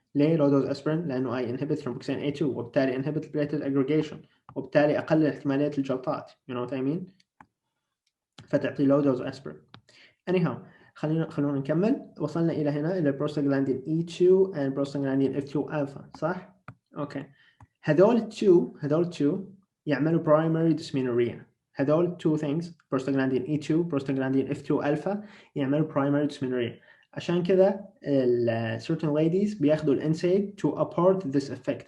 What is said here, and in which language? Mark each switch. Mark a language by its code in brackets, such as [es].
[en] ليه low dose aspirin؟ لانه I inhibit thromboxane A2 وبالتالي inhibit platelet aggregation [ar] وبالتالي اقلل احتماليه الجلطات. [en] You know what I mean؟ [ar] فتعطي [en] low dose aspirin. Anyhow [ar] خلونا نكمل. وصلنا إلى هنا إلى Prostaglandin E2 and Prostaglandin F2 alpha صح؟ أوكي. هذول two يعملوا primary dysmenorrhea. هذول two things Prostaglandin E2 Prostaglandin F2 alpha يعملوا primary dysmenorrhea. عشان كذا certain ladies بياخذوا الانسيد [en] to abort this effect.